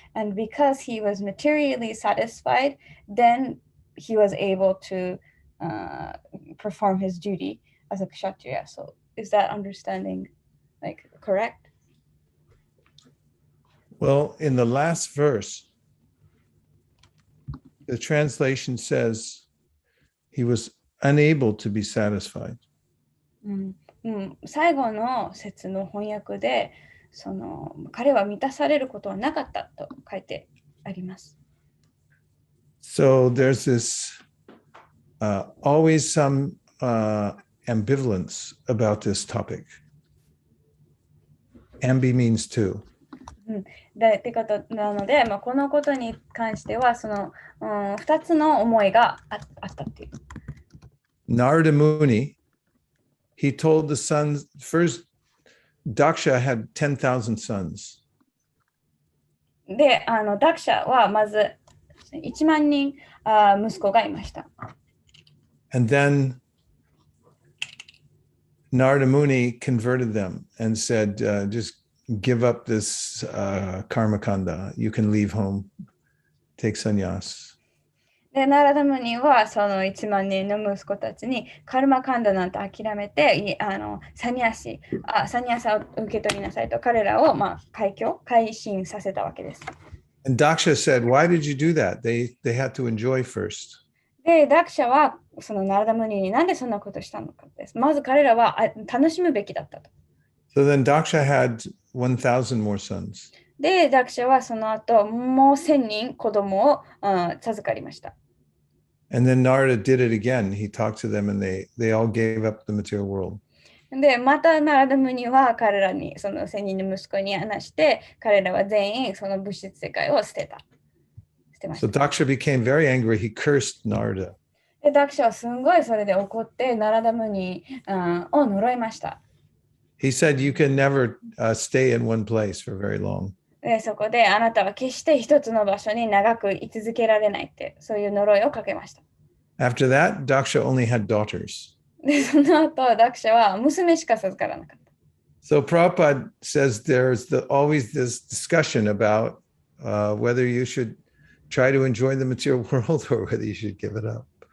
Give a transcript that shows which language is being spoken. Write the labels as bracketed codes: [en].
[en] And because he was materially satisfied, then he was able to perform his duty as a kshatriya. So is that understanding like correct? Well, in the last verse, the translation says he was unable to be satisfied. [ja] 最後の節の翻訳で、彼は満たされることはなかったと書いてあります。 [en] So there's this always some ambivalence about this topic. Ambi means two. [ja] ってことなので、このことに関しては2つの思いがあったっていう。 [en] Narada Muni, he told the sons, first Daksha had 10,000 sons. [ja] で、ダクシャはまず1万人息子がいました。 [en] And then Narada Muni converted them and said, just give up this karma kanda. You can leave home, take sannyas. [ja] で、ナラダムニはその1万人の息子たちにカルマカンダなんて諦めて、サニャサを受け取りなさいと彼らを改心させたわけです。 [en] And Daksha said, why did you do that? They had to enjoy first. [ja] で、ダクシャはそのナラダムニになんでそんなことしたのかです。まず彼らは楽しむべきだったと。 [en] So then Daksha had 1,000 more sons. [ja] で、ダクシャはその後もう1000人子供を授かりました。 [en] And then Narada did it again. He talked to them and they all gave up the material world. [ja] で、またナラダムニは彼らに、その1000人の息子に話して、彼らは全員その物質世界を捨てました。 [en] So Daksha became very angry. He cursed Narada. [ja] で、ダクシャはすんごいそれで怒って、ナラダムニを呪いました。 [en] He said, you can never stay in one place for very long. [ja] で、そこであなたは決して一つの場所に長く居続けられないって、そういう呪いをかけました。 [en] After that, Daksha only had daughters. [ja] で、その後、ダクシャは娘しか授からなかった。 [en] So Prabhupada says there's always this discussion about whether you should try to enjoy the material world or whether you should give it up.